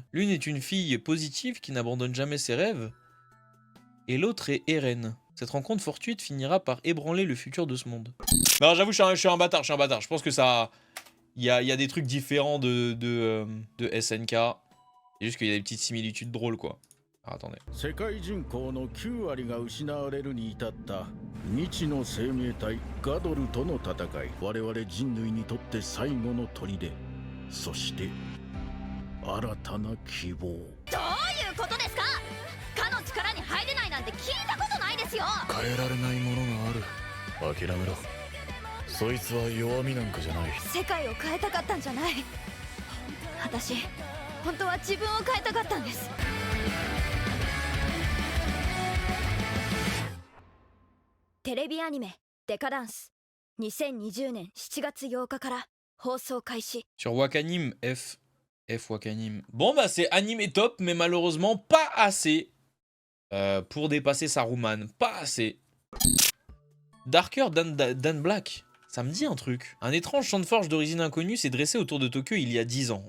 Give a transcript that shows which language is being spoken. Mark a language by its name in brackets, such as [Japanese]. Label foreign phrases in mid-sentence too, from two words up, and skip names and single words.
[French] L'une est une fille positive qui n'abandonne jamais ses rêves, et l'autre est Eren. Cette rencontre fortuite finira par ébranler le futur de ce monde. Non, j'avoue, je suis un bâtard, Je pense que ça... Il y a des trucs différents de SNK. C'est juste qu'il y a des petites similitudes drôles, quoi. Alors, attendez. [Japanese] 世界人口の9割が失われるに至った未知の生命体ガドルとの戦い。我々人類にとって最後の砦。そして新たな希望。どういうことですか？かの力に入れないなんて聞いたことないですよ。変えられないものがある。諦めろ。そいつは弱みなんかじゃない。世界を変えたかったんじゃない。私、本当は自分を変えたかったんです。テレビアニメ「デカダンス」2020年7月8日から放送開始。 [French] Sur Wakanim, F Wakanim. Bon bah c'est animé top, mais malheureusement pas assez pour dépasser Saruman. Pas assez. Darker Dan Black. Ça me dit un truc. Un étrange champ de forge d'origine inconnue s'est dressé autour de Tokyo il y a 10 ans.